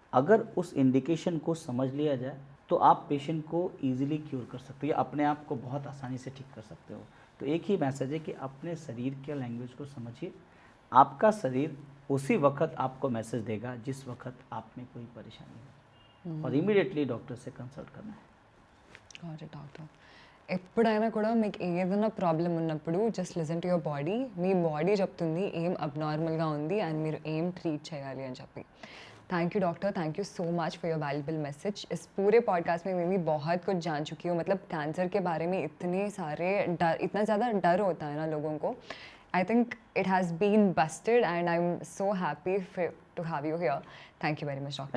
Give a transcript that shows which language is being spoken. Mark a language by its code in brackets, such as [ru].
[hi] अगर उस इंडिकेशन को समझ लिया जाए तो आप पेशेंट को ईजिली क्योर कर सकते हो या अपने आप को बहुत आसानी से ठीक कर सकते हो. तो एक ही मैसेज है कि अपने शरीर के लैंग्वेज को समझिए. आपका शरीर उसी वक्त आपको मैसेज देगा जिस वक्त आप में कोई परेशानी हो, और इमीडिएटली डॉक्टर से कंसल्ट करना है. [te] డాక్టర్, ఎప్పుడైనా కూడా మీకు ఏదైనా ప్రాబ్లం ఉన్నప్పుడు [en] Just listen to your body. [te] మీ body చెప్తుంది ఏం అబ్నార్మల్గా ఉంది అండ్ మీరు ఏం ట్రీట్ చేయాలి అని చెప్పి. [en] Thank you doctor, thank you so much for your valuable message. [hi] इस पूरे पॉडकास्ट में मैं भी बहुत कुछ जान चुकी हूँ. मतलब कैंसर के बारे में इतना ज़्यादा डर होता है ना लोगों को. [en] I think it has been busted and I am so happy to have you here. Thank you very much doctor.